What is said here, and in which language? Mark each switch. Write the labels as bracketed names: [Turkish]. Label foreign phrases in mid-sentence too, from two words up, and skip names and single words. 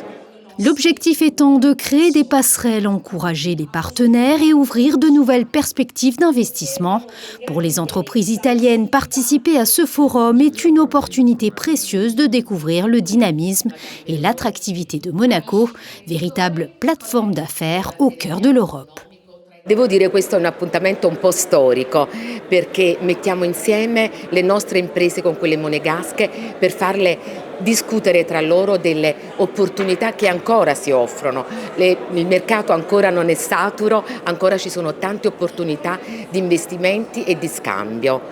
[French] L'objectif étant de créer des passerelles, encourager les partenaires et ouvrir de nouvelles perspectives d'investissement. Pour les entreprises italiennes, participer à ce forum est une opportunité précieuse de découvrir le dynamisme et l'attractivité de Monaco, véritable plateforme d'affaires au cœur de l'Europe. [Italian] Devo dire questo è un appuntamento un po' storico perché mettiamo insieme le nostre imprese con quelle monegasche per farle discutere tra loro delle opportunità che ancora si offrono. Il mercato ancora non è saturo, ancora ci sono tante opportunità di investimenti e di scambio.